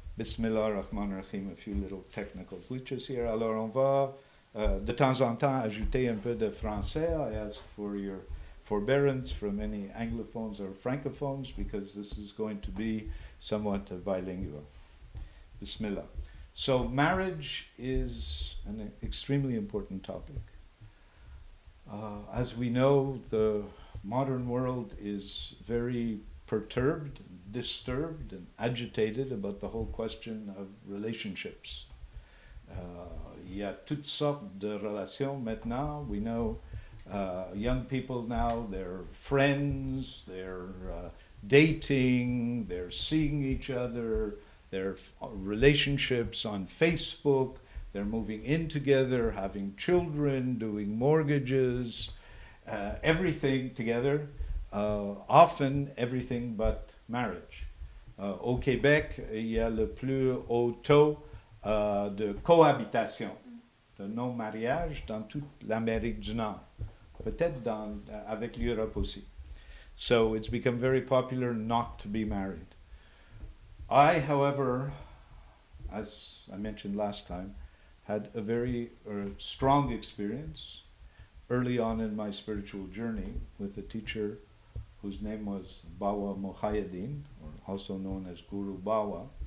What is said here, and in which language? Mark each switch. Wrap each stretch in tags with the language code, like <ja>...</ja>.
<ar>Bismillah ar-Rahman ar-Rahim,</ar> <en>a few little technical glitches here.</en> <fr>Alors on va de temps en temps ajouter un peu de français.</fr> <en>I ask for your forbearance from any anglophones or francophones because this is going to be somewhat bilingual. Bismillah. So marriage is an extremely important topic. As we know, the modern world is very perturbed, disturbed, and agitated about the whole question of relationships.</en> <fr>Il y a toutes sortes de relations maintenant.</fr> <en>We know young people now, they're friends, they're dating, they're seeing each other, their relationships on Facebook, they're moving in together, having children, doing mortgages, everything together, often everything but marriage.</en> <fr>Au Québec, il y a le plus haut taux de cohabitation, de non-mariage dans toute l'Amérique du Nord, peut-être avec l'Europe aussi.</fr> <en>So it's become very popular not to be married. I, however, as I mentioned last time, had a very strong experience early on in my spiritual journey with a teacher whose name was Bawa Muhayyiddin, or also known as Guru Bawa.</en>